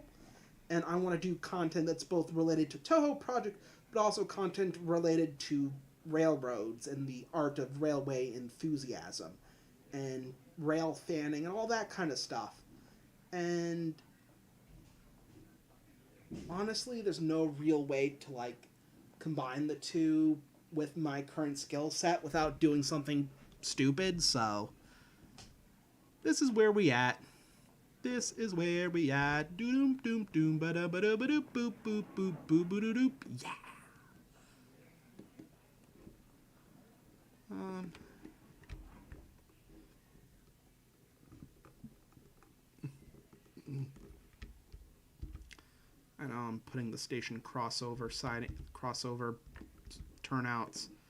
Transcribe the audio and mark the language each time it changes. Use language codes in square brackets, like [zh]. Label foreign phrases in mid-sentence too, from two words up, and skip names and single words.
[en] And I want to do content that's both related to Toho project, but also content related to railroads and the art of railway enthusiasm and rail fanning and all that kind of stuff. And honestly, there's no real way to, like, combine the two with my current skill set without doing something stupid, so this is where we at. This is where we at. Doom doom doom ba da ba da ba doop boop boop boop boop boop doop. Yeah. I know I'm putting the station crossover turnouts.